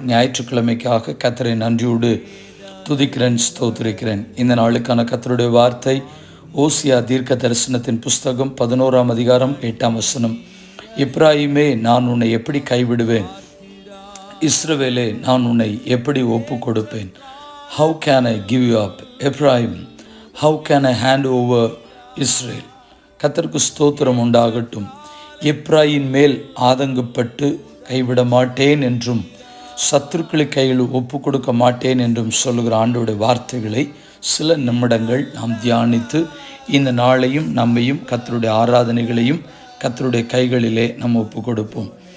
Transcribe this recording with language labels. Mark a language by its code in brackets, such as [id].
[ta] ஞாயிற்றுக்கிழமைக்காக கர்த்தரை நன்றியோடு துதிக்கிறேன், ஸ்தோத்திரிக்கிறேன். இந்த நாளுக்கான கர்த்தருடைய வார்த்தை ஓசியா தீர்க்க தரிசனத்தின் புஸ்தகம் 11ஆம் அதிகாரம் 8ஆம் வசனம். எப்பிராயீமே, நான் உன்னை எப்படி கைவிடுவேன்? இஸ்ரவேலே, நான் உன்னை எப்படி ஒப்பு கொடுப்பேன்? [en] How can I give you up, Ephraim? How can I hand over Israel? [ta] கர்த்தருக்கு ஸ்தோத்திரம் உண்டாகட்டும். எப்ராயின் மேல் ஆதங்கப்பட்டு கைவிட மாட்டேன் என்றும் சத்துருக்களை கையில் ஒப்பு கொடுக்க மாட்டேன் என்றும் சொல்லுகிற ஆண்டவருடைய வார்த்தைகளை சில நிமிடங்கள் நாம் தியானித்து இந்த நாளையும் நம்மையும் கர்த்தருடைய ஆராதனைகளையும் கர்த்தருடைய கைகளிலே நாம் ஒப்பு கொடுப்போம்.